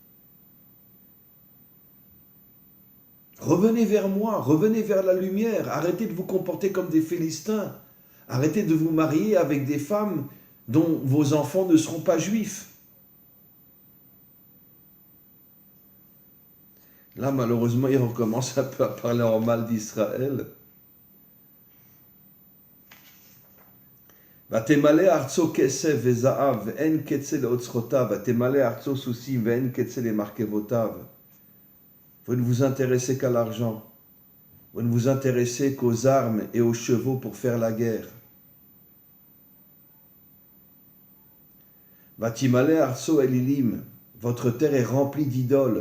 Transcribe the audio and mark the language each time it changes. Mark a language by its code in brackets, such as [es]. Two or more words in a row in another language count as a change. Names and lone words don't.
[fr] Revenez vers moi, revenez vers la lumière, arrêtez de vous comporter comme des Philistins, arrêtez de vous marier avec des femmes dont vos enfants ne seront pas juifs. Là, malheureusement, il recommence un peu à parler en mal d'Israël. [he] ותמלא ארצו כסף וזהב, ואין קצה לאוצרותיו, ותמלא ארצו סוסים, ואין קצה למרכבותיו. [fr] Vous ne vous intéressez qu'à l'argent. Vous ne vous intéressez qu'aux armes et aux chevaux pour faire la guerre. [he] ותמלא ארצו אלילים, [fr] votre terre est remplie d'idoles.